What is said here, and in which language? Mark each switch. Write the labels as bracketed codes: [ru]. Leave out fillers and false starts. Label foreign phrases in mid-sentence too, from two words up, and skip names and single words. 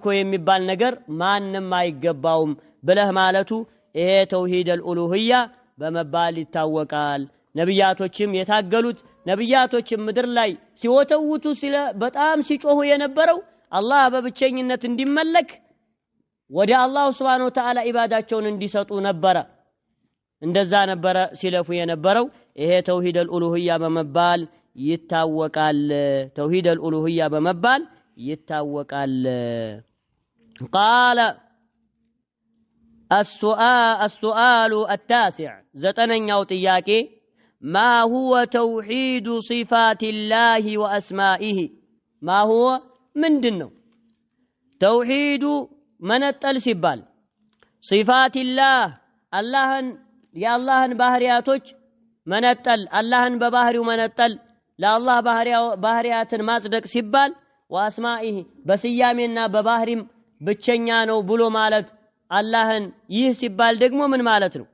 [am] የሚባል ነገር ማንም አይገባውም ብለህ ማለቱ ይሄ [ar] توحيد الألوهية [am] በመባል ይታወቃል። ነቢያቶችም የታገሉት ነቢያቶችም ምድር ላይ ሲወተውቱ በጣም ሲጮሁ የነበረው አላህ በብቸኝነት እንዲመለክ ወደ አላህ [ar] سبحانه وتعالى [am] ኢባዳቸውን እንዲሰጡ ነበረ። እንደዛ ነበረ ሲለፉ የነበረው። ይሄ [ar] توحيد الألوهية [am] በመባል ይታወቃል። [ar] توحيد الألوهية [am] በመባል ይታወቃል። [ar] قال السؤال التاسع [am] ዘጠነኛው ጥያቄ [ar] ما هو توحيد صفات الله وأسمائه ما هو [am] ምንድነው ተውሂዱ መነጠል ሲባል [ar] صفات الله [am] የአላህን ባህሪያቶች መነጠል አላህን በባህሪው መነጠል ለአላህ ባህሪያትን ማጽደቅ ሲባል ወአስማኢህ በስያሜና በባህሪም ብቸኛ ነው ብሎ ማለት አላህን ይህ ሲባል ደግሞ ምን ማለት ነው?